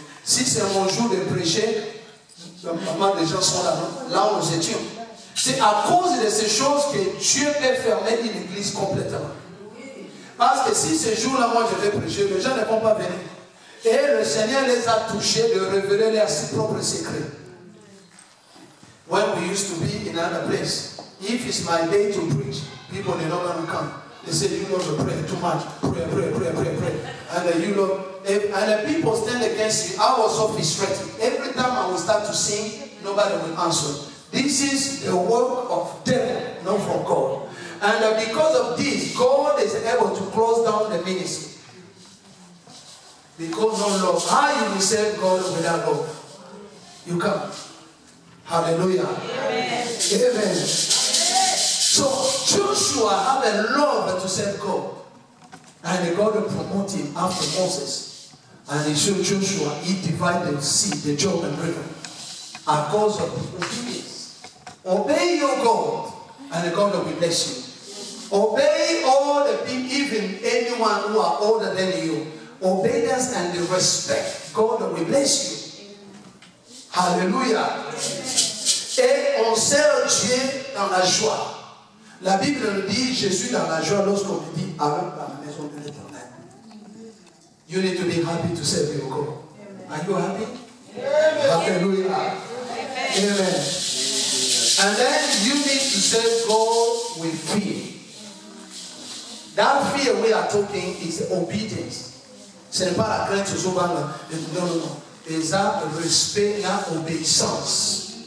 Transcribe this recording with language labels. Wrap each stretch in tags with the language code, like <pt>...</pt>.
<fr>Si c'est mon jour de prêcher, normalement les gens sont là, là où nous étions. C'est à cause de ces choses que Dieu peut fermer une église complètement. Parce que si ce jour-là, moi je vais prêcher, les gens ne vont pas venir. Et le Seigneur les a touchés de révéler leurs propres secrets.</fr> <en>When we used to be in another place, if it's my day to preach, people are not going to come. They say, you Lord, pray too much. Pray. And you Lord, and the people stand against you. I was so frustrated. Every time I will start to sing, nobody will answer. This is the work of devil, not from God. And because of this, God is able to close down the ministry. Because no love. How you will serve God without love? You can't. Hallelujah. Amen. Amen. So Joshua had a love to serve God. And God will promote him after Moses. And he showed Joshua, he divided the sea, the Jordan River. A cause of obedience. Obey your God, and God will bless you. Obey all the people, even anyone who are older than you. Obedience and the respect. God will bless you. Hallelujah.</en> <fr>Et on sert Dieu dans la joie. La Bible nous dit, je suis dans la joie lorsqu'on me dit, avec la maison de l'Éternel.</fr> <en>You need to be happy to serve your God. Are you happy? Hallelujah. Amen. And then you need to say God with fear. That fear we are talking is obedience.</en> <fr>Ce n'est pas la crainte sur non, non, non. C'est un respect, une obéissance.</fr>